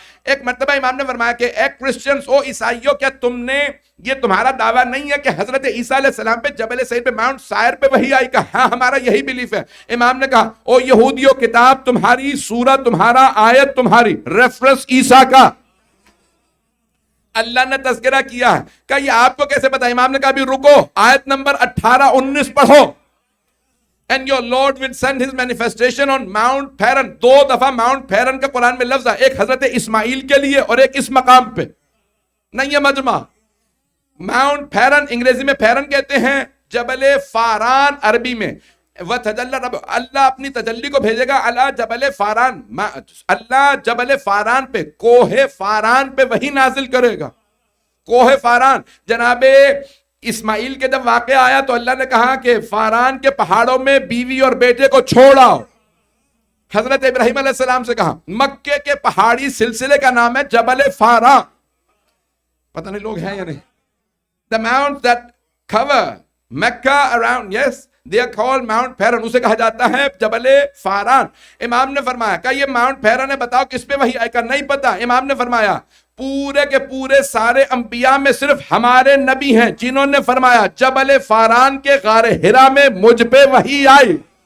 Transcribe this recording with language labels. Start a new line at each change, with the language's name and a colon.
Urdu: ایک مرتبہ امام نے فرمایا کہ اے کرسچنز, او عیسائیوں, کیا تم نے, یہ تمہارا دعویٰ نہیں ہے کہ حضرت عیسیٰ علیہ السلام پہ جبل سعیر پہ ماؤنٹ سائر پہ وحی آئی؟ کہا ہاں ہمارا یہی بلیف ہے. امام نے کہا او یہودیوں, کتاب تمہاری, سورہ تمہارا, آیت تمہاری, ریفرنس عیسیٰ کا. اللہ نے تذکرہ کیا ہے. کہ یہ آپ کو کیسے پتا؟ امام نے کہا بھی رکو, آیت نمبر 18-19 پڑھو.
English: And your Lord will send his manifestation on Mount Paran.
Urdu: 2 دفعہ Mount Paran کا قرآن میں لفظ ہے, ایک حضرت اسماعیل کے لیے اور ایک اس مقام پہ. نہیں ہے مجمع. Mount Paran انگریزی میں پیرن کہتے ہیں, جبل فاران عربی میں.
Arabic: وَتَجَلَّى رَبُّ,
Urdu: اللہ اپنی تجلی کو بھیجے گا علی جبل فاران, اللہ جبل فاران پہ, کوہ فاران پہ وہی نازل کرے گا. کوہ فاران, جناب اسماعیل کے جب واقعہ آیا تو اللہ نے کہا کہ فاران کے پہاڑوں میں بیوی اور بیٹے کو چھوڑاؤ. حضرت ابراہیم علیہ السلام سے کہا. مکے کے پہاڑی سلسلے کا نام ہے جبل فاران. پتہ نہیں لوگ ہیں یا نہیں.
English: The mountains that cover Mecca around, yes, they are called Mount Paran.
Urdu: اسے کہا جاتا ہے جبل فاران. امام نے فرمایا کہ یہ ماؤنٹ پیرن ہے, بتاؤ کس پہ وحی آئے؟ کا نہیں پتا. امام نے فرمایا پورے کے پورے سارے انبیاء میں صرف ہمارے نبی ہیں جنہوں نے فرمایا جبل فاران کے غار حرا میں مجھ پہ وحی آئی.